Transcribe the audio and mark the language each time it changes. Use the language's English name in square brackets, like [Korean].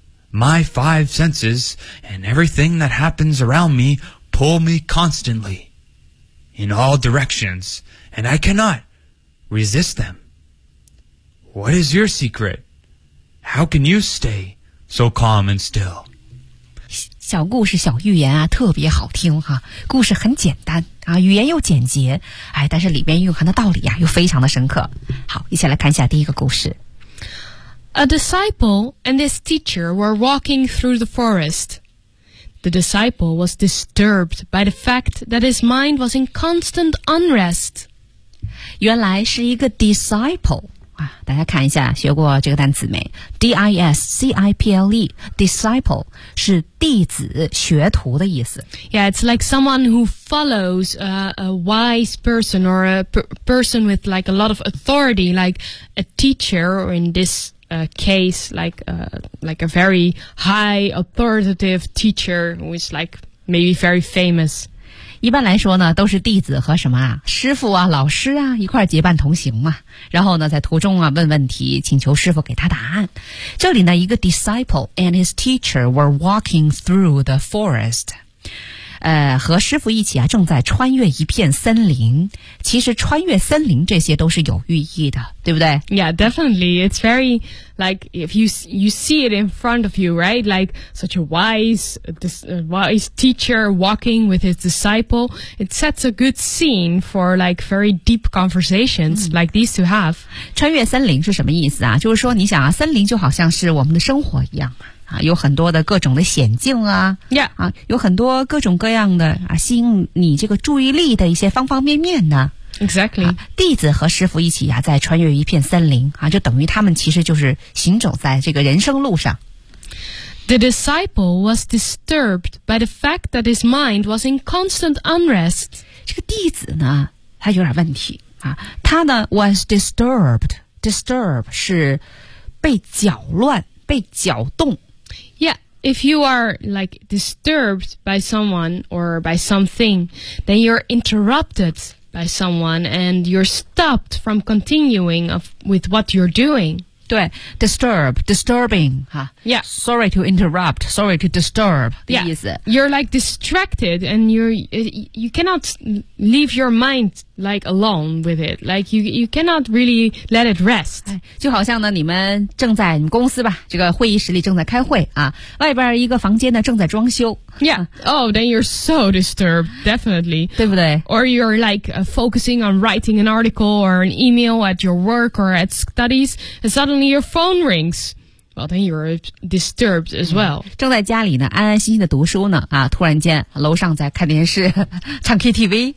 [English] My 5 senses and everything that happens around me pull me constantly in all directions, and I cannot resist them. What is your secret? How can you stay so calm and still? [Chinese] 小故事小寓言啊，特别好听哈、啊、故事很简单啊，语言又简洁，哎，但是里面蕴含的道理啊又非常的深刻。好，一起来看一下第一个故事。 [English] A disciple and his teacher were walking through the forest. The disciple was disturbed by the fact that his mind was in constant unrest. [Chinese] 原来是一个 disciple大家看一下学过这个单词没 D-I-S-C-I-P-L-E Disciple 是弟子学徒的意思 [English] Yeah, it's like someone who follows a wise person or a person with like a lot of authority like a teacher or in this case like a very high authoritative teacher who is like maybe very famous [Chinese] 一般来说呢都是弟子和什么啊师父啊老师啊一块结伴同行嘛然后呢在途中啊问问题请求师父给他答案。 [English] 这里呢一个 disciple and his teacher were walking through the forest. [Chinese] 和师父一起啊正在穿越一片森林。其实穿越森林这些都是有寓意的对不对 [English] Yeah, definitely. It's very, like, if you see it in front of you, right? Like, such a wise teacher walking with his disciple, it sets a good scene for, like, very deep conversations、mm. like these to have. [Chinese] 穿越森林是什么意思啊就是说你想啊森林就好像是我们的生活一样。啊、有很多的各种的险境啊 [English] yeah. [Chinese] 啊有很多各种各样的啊吸引你这个注意力的一些方方面面呢。 [English] Exactly.、 [Chinese] 啊、弟子和师父一起啊在穿越一片森林啊就等于他们其实就是行走在这个人生路上。 [English] The disciple was disturbed by the fact that his mind was in constant unrest. [Chinese] 这个弟子呢他有点问题啊他呢 was disturbed. Disturb 是被搅乱被搅动。 [English] Yeah, if you are like disturbed by someone or by something, then you're interrupted by someone and you're stopped from continuing with what you're doing. [Chinese] 对 disturb, disturbing, 哈、 [English] 啊、Yeah. Sorry to interrupt, sorry to disturb, 的意思。 You're like distracted and you cannot leave your mind like alone with it. Like you cannot really let it rest.、 [Chinese] 哎、就好像呢你们正在你们公司吧这个会议室里正在开会啊外边一个房间呢正在装修。 [English] Yeah. Oh, then you're so disturbed, definitely. [Chinese] 对不对 [English] Or you're like、focusing on writing an article or an email at your work or at studies, and suddenly your phone rings. Well, then you're disturbed as well.、 [Chinese] 嗯、正在家里呢安安心心的读书呢啊突然间楼上在看电视唱 KTV,、